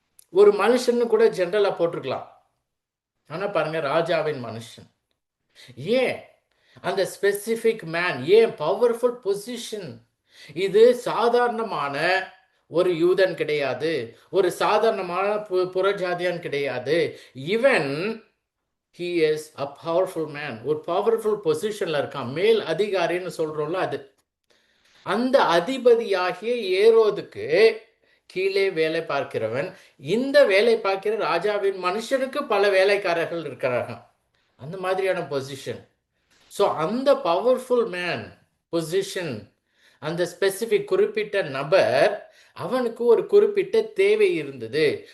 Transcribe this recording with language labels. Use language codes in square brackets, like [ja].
[ta] ஒரு மனுஷன்னு கூட ஜென்ரலா போட்டிருக்கலாம். ஆனா பாருங்க, ராஜாவின் மனுஷன். ஏன் அந்த ஸ்பெசிபிக் மேன்? ஏன்? Powerful position. இது சாதாரணமான ஒரு யூதன் கிடையாது, ஒரு சாதாரணமான புறஜாதியான் கிடையாது. இவன் [en] he is a powerful man. [ta] ஒரு பவர்ஃபுல் பொசிஷன்ல இருக்கான். மேல் அதிகாரின்னு சொல்றோம்ல அது. அந்த அதிபதியாகிய ஏரோதுக்கு கீழே வேலை பார்க்கிறவன். இந்த வேலை பார்க்கிற ராஜாவின் மனுஷனுக்கு பல வேலைக்காரர்கள் இருக்கிறார்கள். அந்த மாதிரியான பொசிஷன். ஸோ அந்த பவர்ஃபுல் மேன் பொசிஷன், அந்த ஸ்பெசிபிக் குறிப்பிட்ட நபர், அவனுக்கு ஒரு குறிப்பிட்ட தேவை இருந்தது.